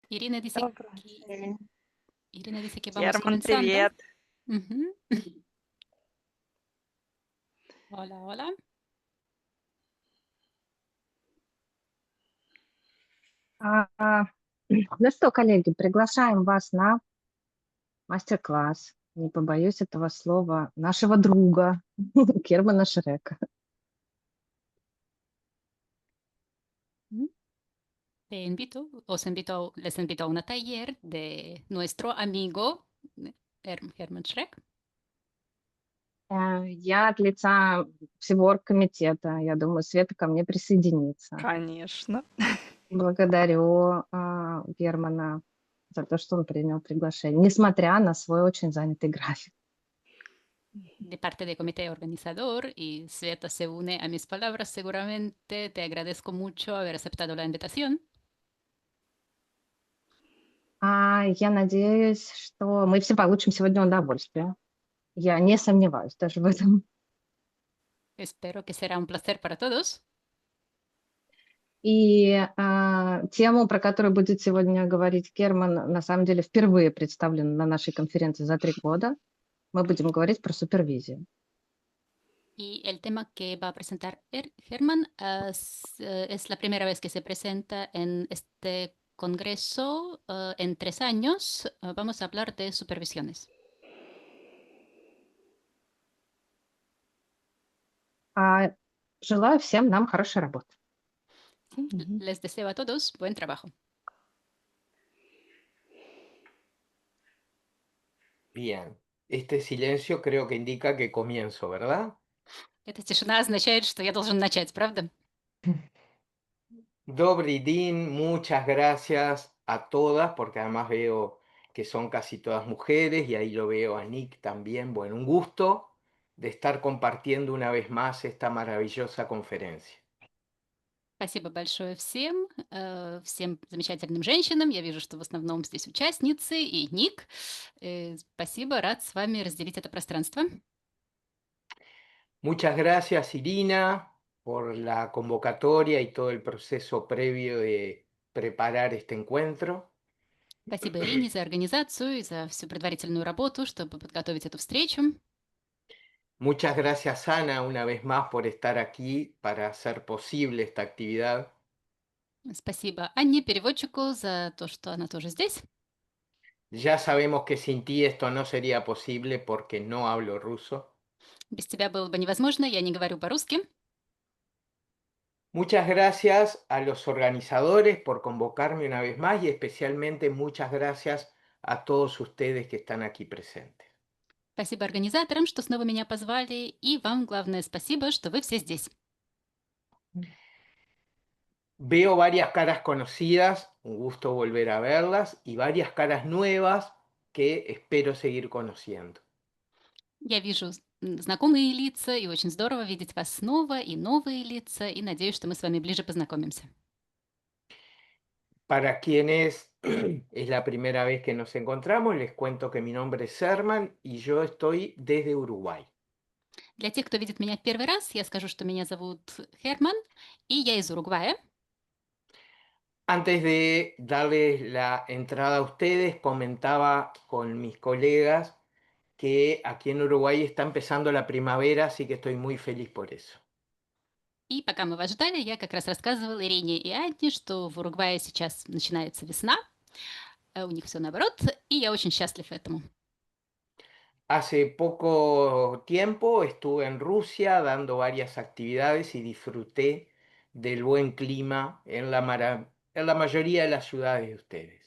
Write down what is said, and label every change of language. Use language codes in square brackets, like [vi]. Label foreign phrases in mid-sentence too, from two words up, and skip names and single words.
[es] Irina dice [ru] Добрый [es] que, [ru] день. [es] Irina dice que vamos [ru] Герман, [es] comenzando. [ru] привет. [es] Ujú. Hola, hola. [ru] А, а, Ну что, коллеги, приглашаем вас на мастер-класс, не побоюсь этого слова, нашего друга Германа Шрека. Mm. [es] Les invito a un taller de nuestro amigo Herman Schreck. [ru] Я от лица всего оргкомитета, я думаю, Света ко мне присоединится. Конечно. Благодарю Германа за то, что он принял приглашение, несмотря на свой очень занятый график. [es] De parte del comité organizador y Sveta se une a mis palabras seguramente. Te agradezco mucho haber aceptado la invitación. [ru] Я надеюсь, что мы все получим сегодня удовольствие. Я не сомневаюсь даже в этом. [es] Espero que será un placer para todos. [ru] Тему, про которую будет сегодня говорить Герман, на самом деле впервые представлена на нашей конференции за 3 года. Мы будем говорить про супервизию. [es] Y el tema que va a presentar Germán es la primera vez que se presenta en este congreso en 3 años. Vamos a hablar de supervisiones. [ru] Желаю всем нам хорошей работы. [es] ¿Sí? Les deseo a todos buen trabajo. Bien, este silencio creo que indica que comienzo, ¿verdad? [ru] Эта тишина означает, что я должен начать, правда? Добрый день, [es] muchas gracias a todas, porque además veo que son casi todas mujeres y ahí lo veo a Nick también. Bueno, un gusto de estar compartiendo una vez más esta maravillosa conferencia. [ru] Спасибо большое всем, всем замечательным женщинам. Я вижу, что в основном здесь участницы и Ник. Спасибо, рад с вами разделить это пространство. [es] Muchas gracias, Irina, por la convocatoria y todo el proceso previo de preparar este encuentro. [ru] Спасибо Ирине за организацию и за всю предварительную работу, чтобы подготовить эту встречу. [es] Muchas gracias, Ana, una vez más por estar aquí para hacer posible esta actividad. [ru] Спасибо Анне, переводчику, за то, что она тоже здесь. [es] Ya sabemos que sin ti esto no sería posible porque no hablo ruso. [ru] Без тебя было бы невозможно, я не говорю по-русски. [es] Muchas gracias a los organizadores por convocarme una vez más y especialmente muchas gracias a todos ustedes que están aquí presentes. [ru] Спасибо организаторам, что снова меня позвали, и вам главное спасибо, что вы все здесь. [es] Veo varias caras conocidas, un gusto volver a verlas, y varias caras nuevas que espero seguir conociendo. [ru] Я вижу знакомые лица, и очень здорово видеть вас снова, и новые лица, и надеюсь, что мы с вами ближе познакомимся. [es] Para quienes es la primera vez que nos encontramos, les cuento que mi nombre es Herman y yo estoy desde Uruguay. [ru] Для тех, кто видит меня в первый раз, я скажу, что меня зовут Херман, и я из Уругвая. [es] Antes de darles la entrada a ustedes, comentaba con mis colegas que aquí en Uruguay está empezando la primavera, así que estoy muy feliz por eso. [ru] И пока мы вас ждали, я как раз рассказывала Ирине и Анне, что в Уругвае сейчас начинается весна, у них все наоборот, и я очень счастлив этому. [es] Hace poco tiempo estuve en Rusia dando varias actividades y disfruté del buen clima en la mayoría de las ciudades de ustedes.